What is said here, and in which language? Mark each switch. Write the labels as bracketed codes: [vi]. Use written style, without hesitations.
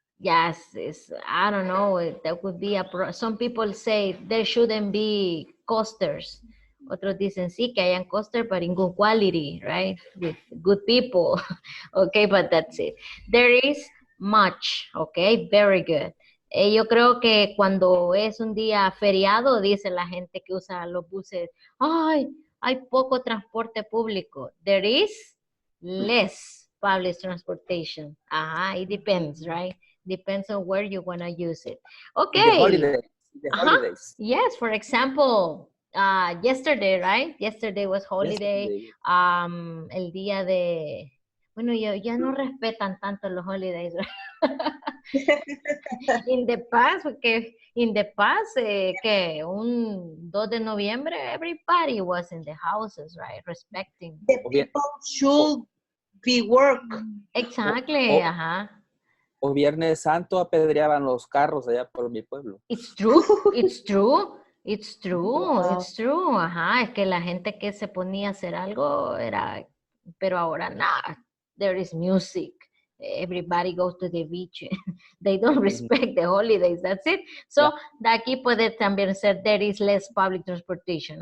[en] yes, I don't know, that would be some people say there shouldn't be coasters. [es] Otros dicen sí que hayan coaster, [en] but in good quality, right? With good people. Okay, but that's it. There is much, okay, very good. [es] Yo creo que cuando es un día feriado, dice la gente que usa los buses, ay, hay poco transporte público. [en] There is less public transportation. Ajá, it depends, right? Depends on where you want to use it. In the Okay. holidays. In the Uh-huh. holidays. Yes, for example, yesterday, right? Yesterday was holiday. Yesterday. [es] El día de... Bueno, ya no respetan tanto los holidays, [en] right? In the past, [es] porque [en] in the past, [es] que un 2 de noviembre, [en] everybody was in the houses, right? Respecting. The people should be work. Exactly, o- ajá. [es] O Viernes Santo apedreaban los carros allá por mi pueblo. [en] It's true, it's true, it's true, Wow. it's true. [es] Ajá, es que la gente que se ponía a hacer algo era, pero ahora nada. [en] There is music. Everybody goes to the beach. They don't respect the holidays. That's it. So, [es] de aquí puede también ser [en] there is less public transportation.